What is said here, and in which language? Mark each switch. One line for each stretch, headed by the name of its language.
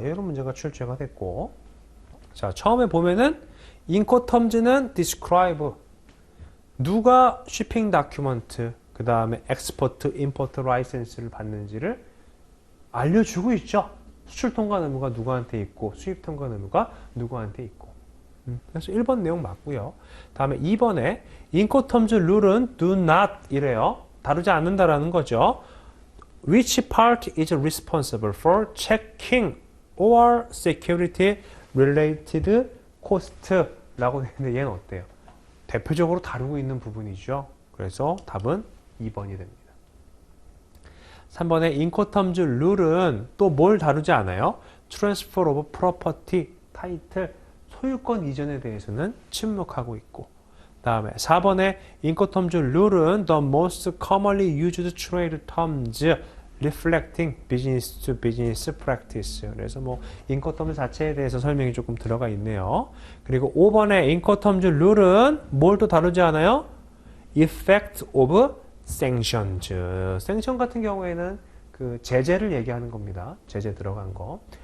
Korean: 이런 문제가 출제가 됐고, 자, 처음에 보면은 인코텀즈는 describe 누가 shipping document, 그 다음에
English: export, import license
Korean: 를 받는지를 알려주고 있죠. 수출 통관 의무가 누구한테 있고 수입 통관 의무가 누구한테 있고. 그래서 1번 내용 맞고요. 다음에 2번에 인코텀즈 룰은
English: do not
Korean: 이래요. 다루지 않는다라는 거죠.
English: Which part is responsible for checking or security related cost?
Korean: 라고 되는데 얘는 어때요? 대표적으로 다루고 있는 부분이죠. 그래서 답은 2번이 됩니다. 3번에 인코텀즈 룰은 또 뭘 다루지 않아요?
English: Transfer of property,
Korean: 타이틀, 소유권 이전에 대해서는 침묵하고 있고, 다음에 4번에 인코텀즈 룰은
English: the most commonly used trade terms reflecting business to business practice.
Korean: 그래서 뭐 인코텀즈 자체에 대해서 설명이 조금 들어가 있네요. 그리고 5번에 인코텀즈 룰은 뭘 또 다루지 않아요?
English: effect of sanctions.
Korean: sanction 같은 경우에는 그 제재를 얘기하는 겁니다. 제재 들어간 거.